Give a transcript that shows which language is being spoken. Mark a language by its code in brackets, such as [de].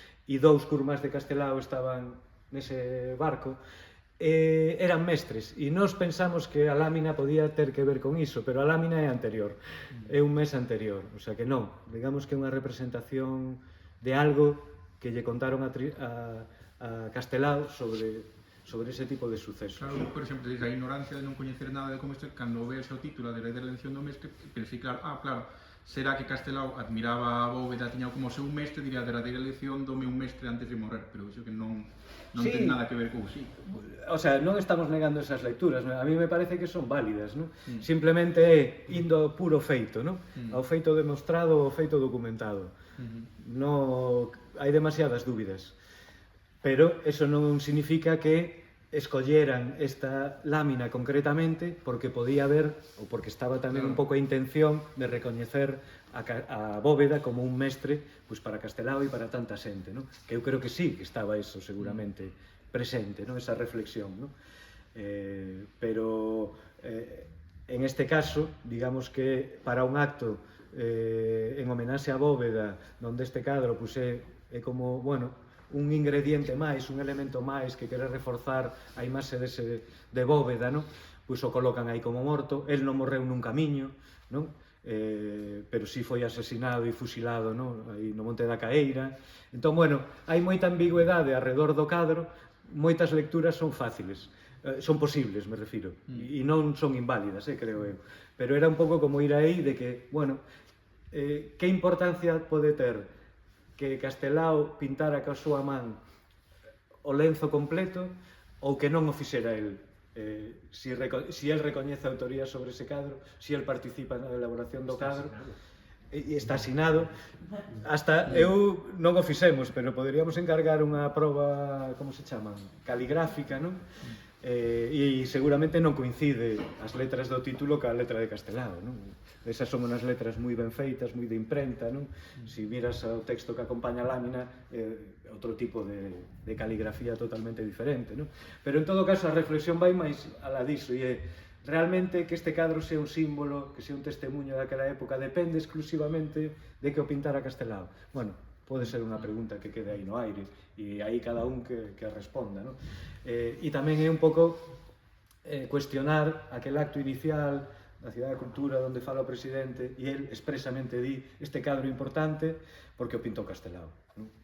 [gl] E 2 curmás de Castelao estaban nese barco, eran mestres, e nós pensamos que a lámina podía ter que ver con iso, pero a lámina é anterior, é un mes anterior, o sea que non, digamos que é unha representación de algo que lle contaron a Castelao sobre ese tipo de sucesos. Claro, por exemplo, desde a ignorancia de non coñecer nada de como isto, cando ves o título de Herede da elección do mestre, pensei, claro, claro, será que Castelao admiraba a Bóveda, tiña como seu mestre, diría, a derradeira elección do meu mestre antes de morrer, pero iso que non Sí. ten nada que ver con sí. O sea, non estamos negando esas lecturas, ¿no? [es] A mí me parece que son válidas, ¿no? [gl] Simplemente é indo ao puro feito, ¿no? Ao feito demostrado, ao feito documentado. No, hai demasiadas dúbidas, pero eso non significa que escolleran esta lámina concretamente porque podía haber, ou porque estaba tamén un pouco a intención de recoñecer a Bóveda como un mestre, pois, para Castelao e para tanta xente, non? Que eu creo que sí, que estaba eso seguramente presente, non? Esa reflexión, non? Pero en este caso, digamos que para un acto en homenaxe a Bóveda, donde este cadro pois, é como, bueno, un ingrediente máis, un elemento máis que quere reforzar a imaxe de Bóveda, non? Pois o colocan aí como morto, el non morreu nun camiño, non? Pero si foi asesinado e fusilado, non? Aí no Monte da Caeira. Entón, bueno, hai moita ambigüedade arredor do cadro, moitas lecturas son fáciles, son posibles, me refiro, e non son inválidas, creo eu. Pero era un pouco como ir aí de que, bueno, que importancia pode ter que Castelao pintara ca súa man o lenzo completo ou que non o fixera el. Si el recoñece a autoría sobre ese cadro, si el participa na elaboración do cadro, e está asinado. Hasta eu non o fixemos, pero poderíamos encargar unha proba, como se chama? Caligráfica, non? E seguramente non coincide as letras do título ca letra de Castelao, non? Esas son unas letras moi ben feitas, moi de imprenta, non? Si miras o texto que acompaña a lámina, outro tipo de caligrafía totalmente diferente, non? Pero en todo caso a reflexión vai máis alá diso, e é realmente que este cadro sea un símbolo, que sea un testemunho daquela época, depende exclusivamente de que o pintara Castelao. Bueno, pode ser unha pregunta que quede aí no aire, e aí cada un que responda, non? E tamén é un pouco cuestionar aquel acto inicial da Cidade da Cultura onde fala o presidente e el expresamente di este cadro importante porque o pintou Castelao, non?